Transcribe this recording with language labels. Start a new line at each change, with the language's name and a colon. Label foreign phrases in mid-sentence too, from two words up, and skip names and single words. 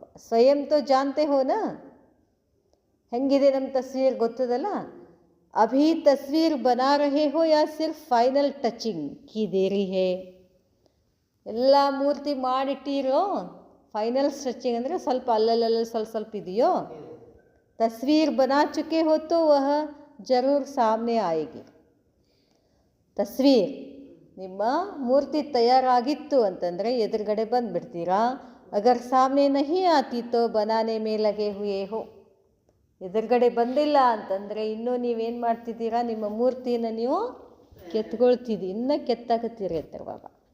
Hindi: स्वयं तो जानते हो ना
Kannada: ಹೆಂಗಿದೆ ನಮ್ಮ ತಸ್ವೀರ್ ಗೊತ್ತದಲ್ಲ.
Hindi: अभी तस्वीर बना रहे हो या सिर्फ
English: final touching
Hindi: की देरी है?
Kannada: ಎಲ್ಲ ಮೂರ್ತಿ ಮಾಡಿಟ್ಟಿರೋ
English: final stretching
Kannada: ಅಂದರೆ ಸ್ವಲ್ಪ ಅಲ್ಲಲ್ಲ ಸ್ವಲ್ಪ ಇದೆಯೋ?
Hindi: तस्वीर बना चुके हो तो वह जरूर सामने आएगी.
Kannada: तस्वीर ನಿಮ್ಮ ಮೂರ್ತಿ ತಯಾರಾಗಿತ್ತು ಅಂತಂದರೆ ಎದುರುಗಡೆ ಬಂದುಬಿಡ್ತೀರಾ.
Hindi: अगर सामने नहीं आती तो बनाने में लगे हुए हो.
Kannada: ಎದುರುಗಡೆ ಬಂದಿಲ್ಲ ಅಂತಂದರೆ ಇನ್ನೂ ನೀವೇನು ಮಾಡ್ತಿದ್ದೀರಾ? ನಿಮ್ಮ ಮೂರ್ತಿಯನ್ನು ನೀವು ಕೆತ್ಕೊಳ್ತಿದ್ದೀರಿ, ಇನ್ನೂ ಕೆತ್ತಾಕತ್ತೀರಿ ಅಂತಾರೆ ಬಾಬಾ.